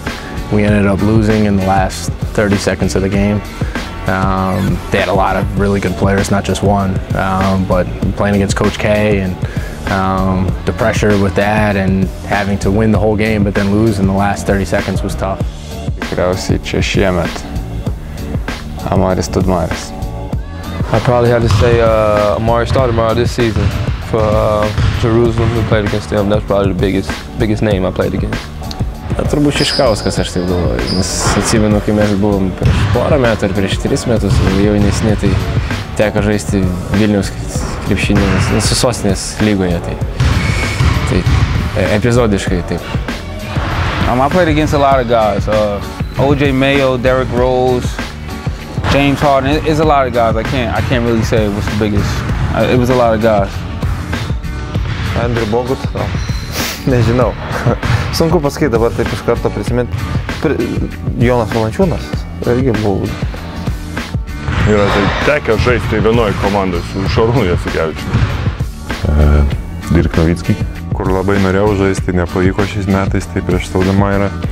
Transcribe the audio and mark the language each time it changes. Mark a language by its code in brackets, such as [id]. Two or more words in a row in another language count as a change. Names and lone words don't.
[en] We ended up losing in the last 30 seconds of the game. They had a lot of really good players, not just one, but playing against Coach K and the pressure with that and having to win the whole game but then lose in the last 30 seconds was tough. [lt] Tikriausiai čia šiemet Amaris Tudmaris. [en] I probably had to say Amari Stoudemire this season for Jerusalem. We played against them. That's probably the biggest name I played against. [lt] Turbūt Šiškauskas, aš taip galvoju, nes atsimenu, kai mes buvom prieš porą metų ar prieš 3 metus, jaunesni, tai teko žaisti Vilniaus krepšinį, su sostinės lygoje, tai epizodiškai taip. [en] I played against a lot of guys, O.J. Mayo, Derrick Rose, James Harden. It's a lot of guys. I can't really say what's the biggest. It was a lot of guys. [lt] Andrew Bogut, nežinau. Sunku pasakyti, dabar taip iš karto prisiminti. Jonas Valančiūnas irgi buvo. Yra tekę žaisti vienoje komandoje su Šarūnu Jasikevičiumi. Dirk Nowitzki, kur labai norėjau žaisti, nepavyko šiais metais, tai prieš Staudemirą.